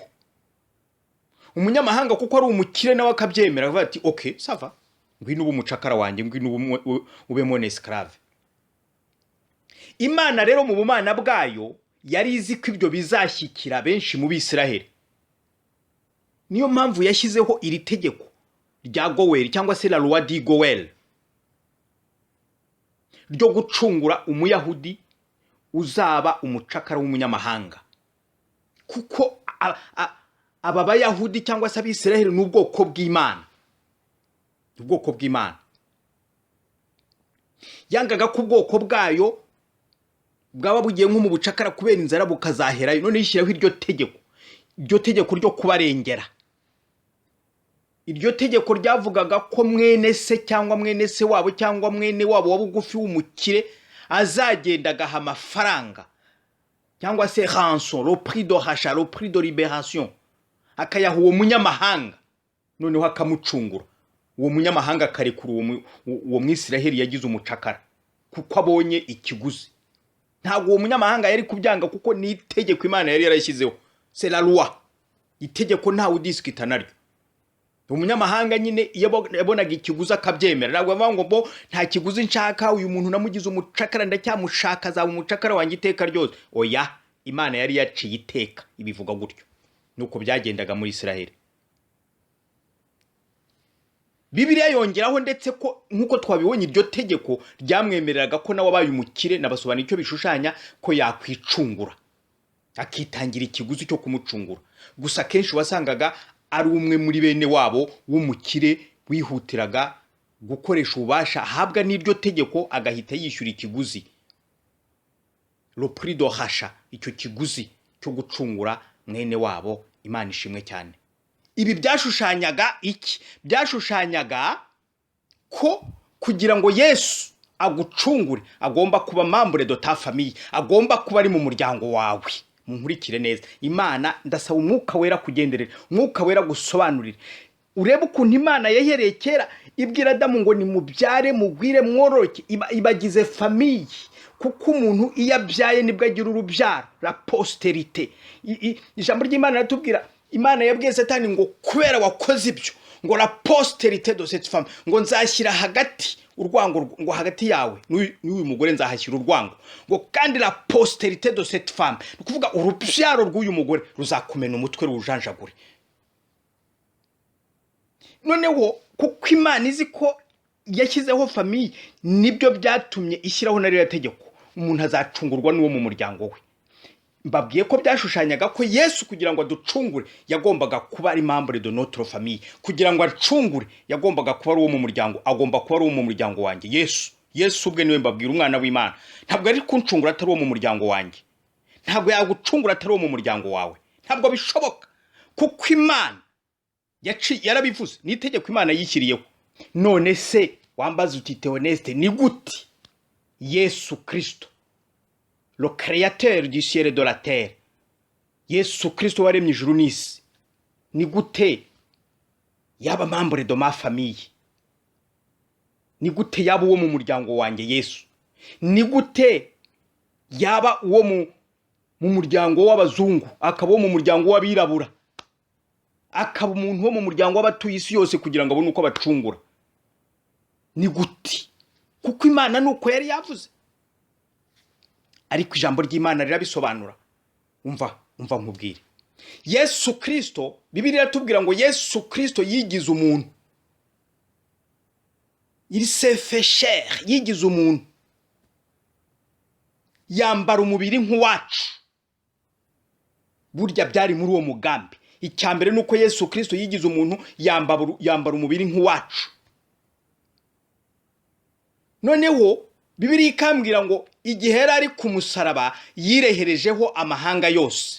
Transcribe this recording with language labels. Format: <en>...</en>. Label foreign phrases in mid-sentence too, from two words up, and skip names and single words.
<rw>Umunyamahanga kuko ari umukire nawe akabyemera bati okay sava, ngwino ube umucakara wanjye, ngwino ube</rw> <fr>mon esclave.</fr> <rw>Imana rero mu bumana bwayo yari izi ko ibyo bizashyikira benshi mu Bisiraheli. Niyo mpamvu yashyizeho iri tegeko rya GOEL cyangwa se</rw> <fr>la loi di</fr> <rw>GOEL ryo gucungura umuyahudi uzaba umucakara w'umunyamahanga. Kuko aba bayahudi cyangwa se Abisiraheli n'ubwoko bw'Imana, ubwoko bw'Imana yangaga ko ubwoko bwayo bwaba bugiye nko mu bucakara kubera inzara bukazaherayo. None yishyiraho iryo tegeko ryo kubarengera. Iryo tegeko ryavugaga ko mwene se cyangwa mwene se wabo cyangwa mwene wabo wa bugufi w'umukire azagenda agaha amafaranga cyangwa se</rw> <fr>rançon, le prix de rachat, le prix de libération,</fr> <rw>akayaha uwo munyamahanga, noneho akamucungura. Uwo munyamahanga akarekura uwo Mwisiraheli yagize umucakara kuko abonye ikiguzi. Ntabwo uwo munyamahanga yari kubyanga kuko ni itegeko Imana yari yarashyizeho,</rw> <fr>c'est la loi.</fr> <rw>Itegeko ntawe udiskita naryo. Umunyamahanga nyine yabonaga ikiguzi akabyemera. Ntabwo bavuga ngo nta kiguzi nshaka, uyu muntu namugize umucakara ndacyamushaka, azaba umucakara wanjye iteka ryose. Oya, Imana yari yaciye iteka ibivuga gutyo. Nuko byagendaga muri Isiraheli. Bibiliya yongeraho ndetse ko nkuko twabibonye iryo tegeko ryamwemereraga ko nawe abaye umukire, nabasobanura icyo bishushanya, ko yakwicungura akitangira ikiguzi cyo kumucungura. Gusa kenshi wasangaga ari umwe muri bene wabo w'umukire wihutiraga gukoresha ububasha ahabwa n'iryo tegeko agahita yishyura ikiguzi,</rw> <fr>le prix de rachat,</fr> <rw>icyo kiguzi cyo gucungura mwene wabo. Imana ishimwe cyane. Ibi byashushanyaga iki? Byashushanyaga ko kugira ngo Yesu agucungure agomba kuba</rw> <fr>membre de ta famille,</fr> <rw>agomba kuba ari mu muryango wawe. Munkurikire neza. Imana ndasaba umwuka wera kugenderera, umwuka wera gusobanurira. Urebe ukuntu Imana yahereye kera ibwira Adamu ngo ni mubyare mugwire mworoke, ibagize famille. Kuko umuntu iyo abyaye nibwo agira urubyaro,</rw> <fr>la postérité.</fr> <rw>Ijambo ry'Imana ratubwira, Imana yabwiye Satani ngo kubera wakoze ibyo, ngo</rw> <fr>la postérité de cette femme,</fr> <rw>ngo nzashyira hagati urwango, ngo hagati yawe n'uyu mugore nzahashyira urwango, ngo kandi</rw> <fr>la postérité de cette femme,</fr> <rw>ukuvuga urubyaro rw'uyu mugore ruzakumena umutwe rujanjagure. Noneho kuko Imana izi ko yashyizeho famille, nibyo byatumye ishyiraho na ririya tegeko, umuntu azacungurwa n'uwo mu muryango we. Mbabwiye ko byashushanyaga ko Yesu kugira ngo aducungure yagombaga kuba ari</rw> <fr>membre de notre famille.</fr> <rw>Kugira ngo acungure yagombaga kuba ari uwo mu muryango, agomba kuba ari uwo mu muryango wanjye. Yesu ubwe niwe mbabwira, umwana w'Imana. Ntabwo ari kuncungura atari uwo mu muryango wanjye. Ntabwo yagucungura atari uwo mu muryango wawe. Ntabwo bishoboka. Kuko Imana yarabivuze, ni itegeko Imana yishyiriyeho. None se wambaza uti Théoneste, ni gute Yesu Kristo,</rw> <fr>le créateur du ciel et de la terre,</fr> <rw>Yesu Kristo waremye ijuru n'isi, ni gute yaba</rw> <fr>membre de ma famille?</fr> <rw>Ni gute yaba uwo mu muryango wanjye Yesu? Ni gute yaba uwo mu muryango w'abazungu, akaba uwo mu muryango w'abirabura, akaba umuntu wo mu muryango w'abatuye isi yose kugira ngo abone uko bacungura? Ni gute? Kuko Imana nuko yari yavuze. Ariko ijambo ry'Imana rirabisobanura. Umva nkubwire. Yesu Kristo, Bibiliya iratubwira ngo Yesu Kristo yigize umuntu.</rw> <fr>Il s'est fait chair,</fr> <rw>yigize umuntu. Yambara umubiri nk'uwacu. Burya byari muri uwo mugambi. icyambere nuko Yesu Kristo yigize umuntu yambara umubiri nk'uwacu. Noneho Bibiliya ikambwira ngo igihe ari ku musaraba yireherejeho amahanga yose.</rw>